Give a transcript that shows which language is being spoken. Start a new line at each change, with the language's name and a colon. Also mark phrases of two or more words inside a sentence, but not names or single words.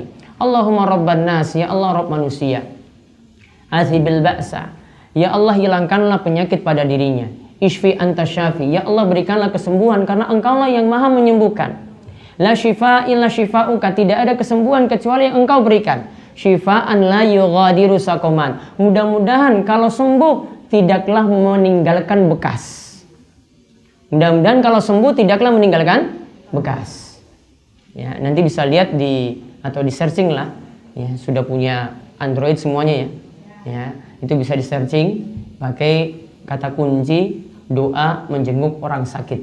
Arabic: Allahumma rabban nas,
Indonesian: ya Allah Rabb manusia.
Arabic: Azhibil ba'sa,
Indonesian: ya Allah hilangkanlah penyakit pada dirinya.
Arabic: Ishfi anta syafi.
Indonesian: Ya Allah, berikanlah kesembuhan karena Engkaulah yang maha menyembuhkan.
Arabic: La syifa illa syifa'uka.
Indonesian: Tidak ada kesembuhan kecuali yang Engkau berikan.
Arabic: Syifaan la yughadiru sakoman.
Indonesian: Mudah-mudahan kalau sembuh tidaklah meninggalkan bekas. Mudah-mudahan kalau sembuh tidaklah meninggalkan bekas. Ya, nanti bisa lihat atau di searching lah. Ya, sudah punya Android semuanya ya. Ya, itu bisa di searching pakai kata kunci doa menjenguk orang sakit.